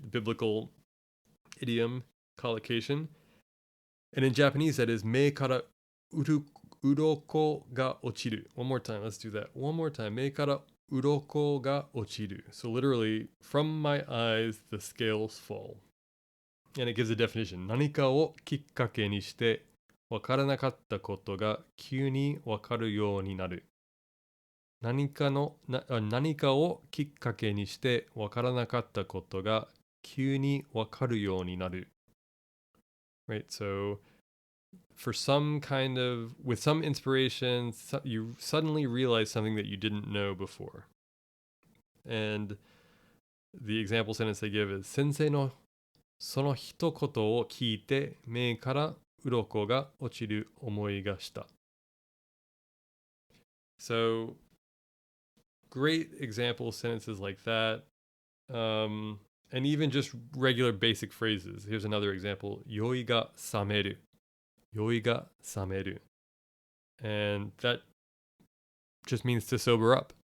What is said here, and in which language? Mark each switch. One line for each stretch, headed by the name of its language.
English: The biblical idiom, collocation. And in Japanese, that is, me kara uroko ga ochiru. One more time, let's do that. One more time, me kara uroko ga ochiru. So literally, from my eyes, the scales fall. And it gives a definition.
Japanese: 何かをきっかけにしてわからなかったことが急にわかるようになる。何かをきっかけにしてわからなかったことが急にわかるようになる。
English: Right, so for with some inspiration, you suddenly realize something that you didn't know before. And the example sentence they give is 先生のその一言を聞いて目から鱗が落ちる思いがした。 So, great example sentences like that. And even just regular basic phrases. Here's another example. 酔いが覚める。酔いが覚める. And that just means to sober up.